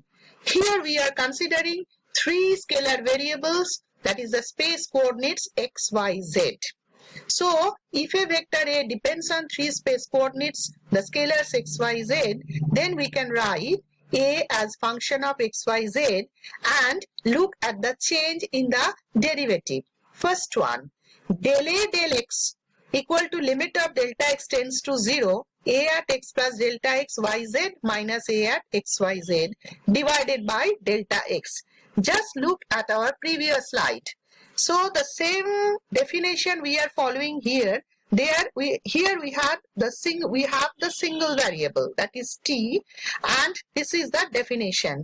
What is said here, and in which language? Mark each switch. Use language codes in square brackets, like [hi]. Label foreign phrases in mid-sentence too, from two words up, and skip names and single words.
[en] Here we are considering three scalar variables, that is the space coordinates x, y, z. So if a vector A depends on three space coordinates, the scalars x, y, z, then we can write A as function of x, y, z and look at the change in the derivative. First one, del A del x equal to limit of delta x tends to 0, A at x plus delta x y z minus A at x y z divided by delta x. Just look at our previous slide. So the same definition we are following here, here we have the single variable, that is t, and this is the definition.